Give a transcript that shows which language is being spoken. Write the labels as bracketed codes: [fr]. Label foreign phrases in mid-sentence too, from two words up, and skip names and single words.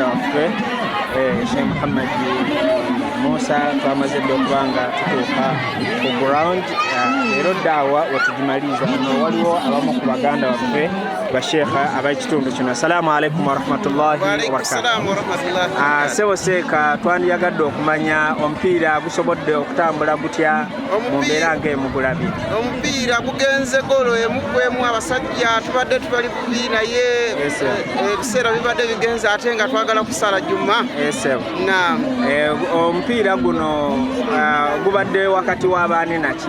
[lg] waffe Sheikh Muhammad Musa twamaze okubanga tutuuka ku ground ero daawa wetugimaliza no waliwo abamu ku baganda waffe bashekha abakitundu kino. [ar] السلام عليكم ورحمة الله وبركاته. [lg] Sebo seeka twandiyagadde okumanya omupiira gusobodde okutambula gutya mu mbeera ng'emugulabi? Omupiira gugenze golo emukwemu abasajja tubadde tubali bubi naye ebiseera bibadde bigenze ate nga twagala kusala juma. Omupiira guno gubadde wakati w'abaani naki?